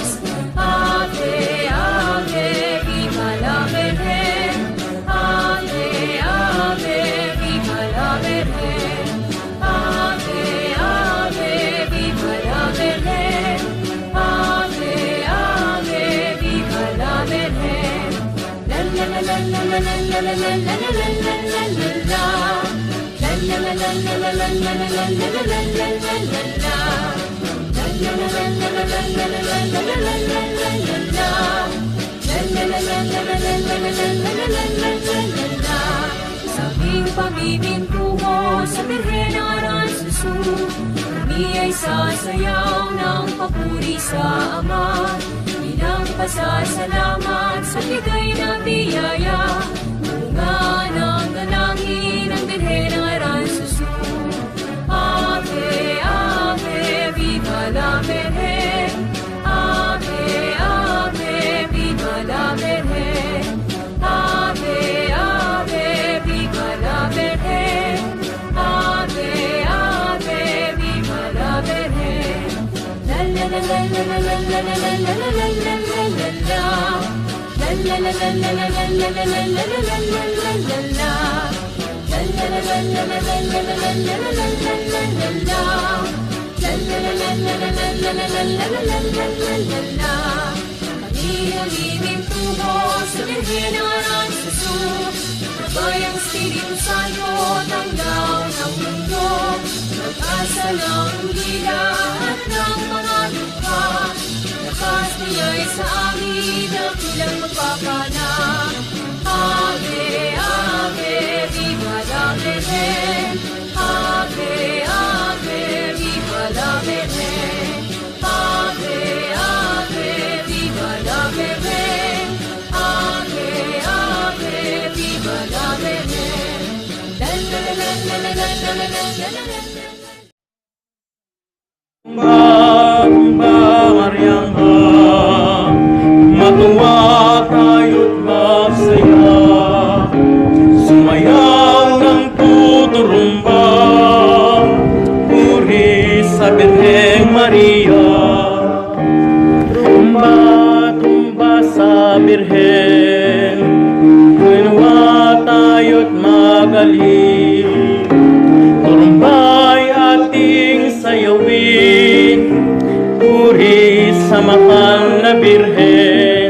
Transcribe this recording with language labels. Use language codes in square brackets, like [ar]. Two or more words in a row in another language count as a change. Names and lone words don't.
[es] Ave, ave, viva la Virgen. Ave, ave, viva la Virgen. Ave, ave, viva la Virgen. Ave, ave, viva la Virgen. La la la la la la la la la la la la la la la. La la la la la la la la la la la la la la la. [tl] Sa aming pamimingtungo sa Birhen ng Aransusu, kami ay sasayaw ng papuri sa Ama, bilang pasasalamat sa bigay na biyaya, bunga ng dalangin ng Birhen ng Aransusu. [es] Ave, ave, viva la Virgen. Ave, ave, viva la Virgen. Ave, ave, viva la Virgen. Ave, ave, viva la Virgen. La la la la la la la la la la la la la la la. La la la la la la la la la la la la la la. [tl] Kami namimingtungo sa Birhen ng Aransusu, Bayang Espiritu Santo, tanglaw ng mundo, pag-asa ng hila at ng mga lupa. Lakas niya'y sa amin ang bilang magpapala. [es] Ave, ave, viva la Virgen. Ave, ave, viva la Virgen. Ave, ave, viva la Virgen. Ave, ave, viva la Virgen. La la la la la la la la la la la la. [tl] Mariangha, matuwa tayo't masaya, sumayaw ng tuturumba, puri sa Birheng Maria. Tumba, tumba sa Birhen, ginawa tayo't magaling, turumba'y ating sayawin, puri sa mahal na Birhen.